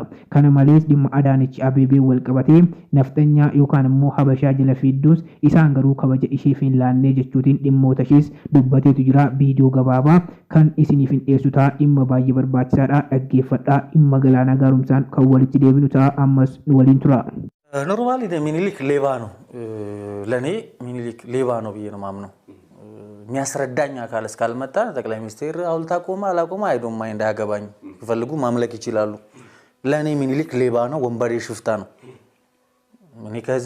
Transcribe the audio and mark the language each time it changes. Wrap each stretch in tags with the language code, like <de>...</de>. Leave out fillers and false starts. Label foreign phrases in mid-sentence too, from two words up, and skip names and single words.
<om>Kana malees dhimma Adaanech Abeebee wal qabatee nafxanyaa yookaan immoo Habashaa jala fiidduus isaan garuu kabaja isheef hin laannee jechuutiin dhimmoota ishees dubbateetu jira. Viidiyoo gabaabaa kan isiniif hin dhiyeessu ta'a, dhimma baay'ee barbaachisaadha, dhaggeeffadhaa. Dhimma Galaanaa Gaaromsaan kan walitti deebinu ta'a. Ammas waliin tura.</om> <am>ኖርማሊ ሚኒሊክ ሌባ ነው። ለኔ ሚኒሊክ ሌባ ነው ብዬ ነው ማምነው። የሚያስረዳኝ አካል እስካልመጣ ጠቅላይ ሚኒስቴር ሐውልት አቆመ አላቆመ</am> <en>I don't mind</en> <am>አያገባኝ። ይፈልጉ ማምለክ ይችላሉ። ለኔ ሚኒሊክ ሌባ ነው፣ ወንበዴ ሽፍታ ነው። እኔ ከህዝቤ</am>